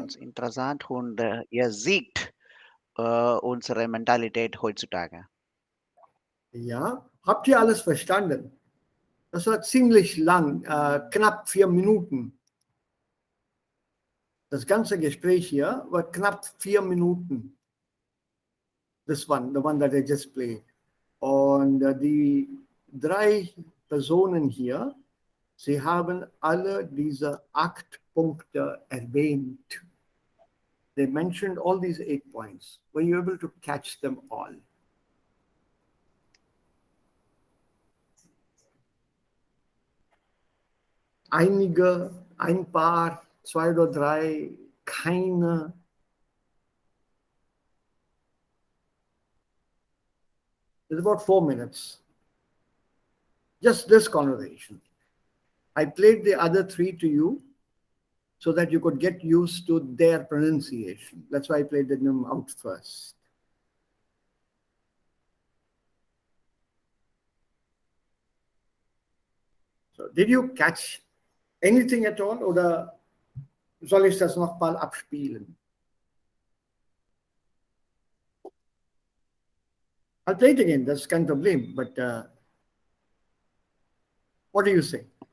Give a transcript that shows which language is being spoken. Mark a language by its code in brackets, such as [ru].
[de] ganz interessant und ihr seht unsere Mentalität heutzutage. Ja. Habt ihr alles verstanden? Das war ziemlich lang, knapp 4 Minuten. Das ganze Gespräch hier war knapp 4 Minuten. [en] This one, the one that I just played. [de] Und die 3 Personen hier, sie haben alle diese 8 Punkte erwähnt. [en] They mentioned all these 8 points. Were you able to catch them all? [de] Einige, ein paar, 2 oder 3, keine. [en] It's about 4 minutes. Just this conversation. I played the other 3 to you so that you could get used to their pronunciation. That's why I played them out first. So, did you catch anything at all [de] oder soll ich das nochmal abspielen? [en] I'll play it again, that's [de] kein Problem, [en] but what do you say?